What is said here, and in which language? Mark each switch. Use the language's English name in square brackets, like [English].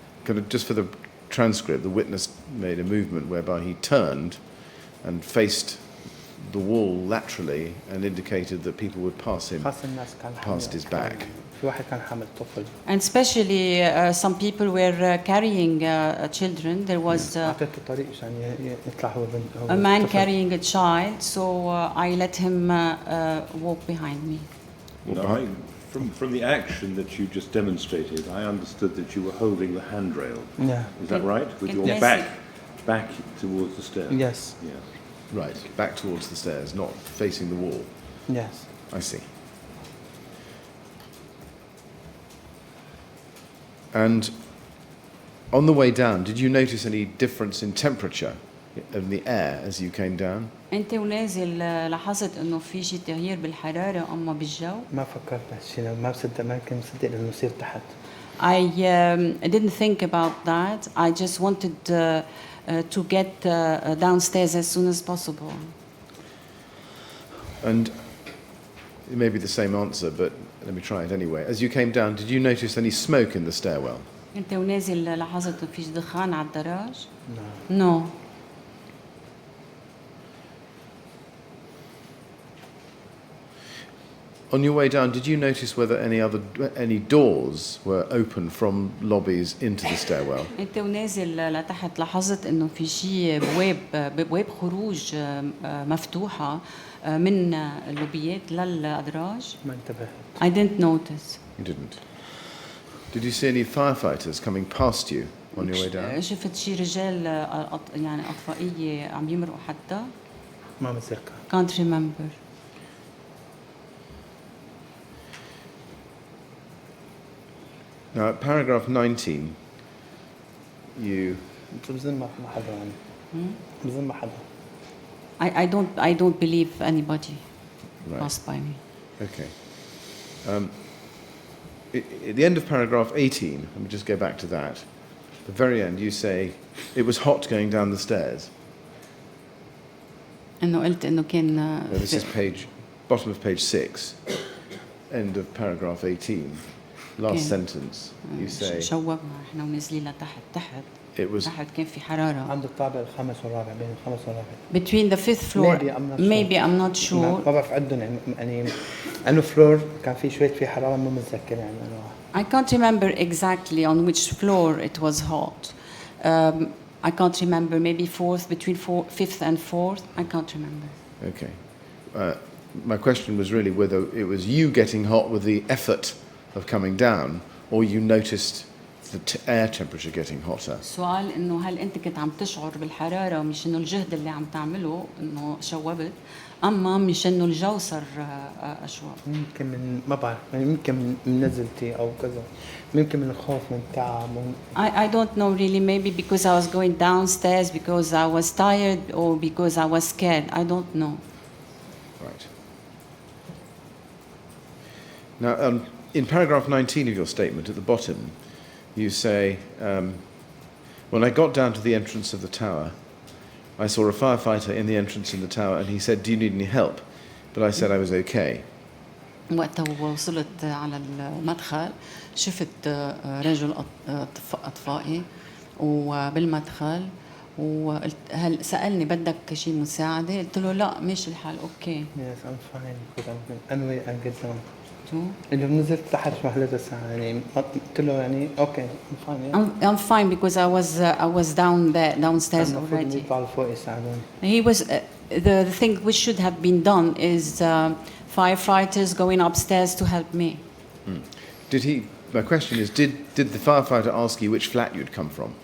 [English] Kind of just for the transcript, the witness made a movement whereby he turned and faced the wall laterally and indicated that people would pass him [Arabic] خاصة الناس كان [English] past his back. [Arabic] في واحد كان حامل طفل. [English] And especially some people were carrying children. There was [Arabic] أعطيته طريق عشان يطلع هو [English] a man carrying a child, so I let him walk behind me. No, from the action that you just demonstrated, I understood that you were holding the handrail. Yeah. Is that right? With your Yes. back towards the stairs? Yes. Yes. Right, back towards the stairs, not facing the wall. Yes. I see. And on the way down, did you notice any difference in temperature in the air as you came down? [Arabic] أنت ونازل لاحظت إنه في شيء تغيير بالحرارة أما بالجو؟ ما فكرت بهالشيء، ما بصدق، ما كنت مصدق إنه يصير تحت. [English] I didn't think about that. I just wanted to get downstairs as soon as possible. And it may be the same answer, but let me try it anyway. As you came down, did you notice any smoke in the stairwell? [Arabic] أنت ونازل لاحظت إنه في دخان على الدراج؟ [English] No. On your way down, did you notice whether any doors were open from lobbies into the stairwell? [Arabic] أنت ونازل لتحت لاحظت إنه في شيء بواب خروج مفتوحة من اللوبيات للأدراج؟ ما انتبهت. [English] I didn't notice. You didn't. Did you see any firefighters coming past you on your way down? [Arabic] شفت شي رجال يعني أطفائية عم يمرقوا حتى؟ ما متذكر. [English] Can't remember. Now, at paragraph 19, you [Arabic] بظن ما حدا يعني. بظن ما حدا. [English] I don't believe anybody right. passed by me. Okay. At the end of paragraph 18, let me just go back to that. At the very end, you say it was hot going down the stairs. [Arabic] إنه قلت إنه كان [English] Now, this is bottom of page 6, end of paragraph 18. Last Okay. sentence, you say [Arabic] شوبنا إحنا ونازلين لتحت [English] it was [Arabic] تحت كان في حرارة. عنده الطابق الخامس والرابع، بين الخامس والرابع. [English] Between the fifth floor, Maybe, I'm not sure. maybe I'm not sure. [Arabic] ما بعرف عدهم يعني أنه فلور كان في شوية في حرارة، مو متذكر يعني أنا. [English] I can't remember exactly on which floor it was hot. I can't remember, maybe fifth and fourth. I can't remember. okay. My question was really whether it was you getting hot with the effort of coming down, or you noticed the air temperature getting hotter. [Arabic] السؤال إنه هل أنت كنت عم تشعر بالحرارة مش إنه الجهد اللي عم تعمله إنه شوبت، أما مش إنه الجو صار أشوب. ممكن من ما بعرف يعني، ممكن من نزلتي أو كذا، ممكن من الخوف من التعب. [English] I don't know really. Maybe because I was going downstairs because I was tired or because I was scared. I don't know. Right. Now, in paragraph 19 of your statement at the bottom, you say, when I got down to the entrance of the tower, I saw a firefighter in the entrance in the tower, and he said, "Do you need any help?" But I said I was okay. [Arabic] وقتها وصلت على المدخل شفت رجل أطفائي وبالمدخل وقلت هل سألني بدك شيء مساعدة؟ قلت له لا ماشي الحال أوكي. [English] Yes, I'm fine. Because I'm anyway I get down. [Arabic] شو؟ اللي نزلت تحت محلة ساعة يعني، قلت له يعني [English] okay, I'm fine. Yeah. I'm fine because I was downstairs already. [Arabic] يطلعوا لفوق يساعدوني. [English] He was the thing which should have been done is firefighters going upstairs to help me. My question is, did the firefighter ask you which flat you'd come from?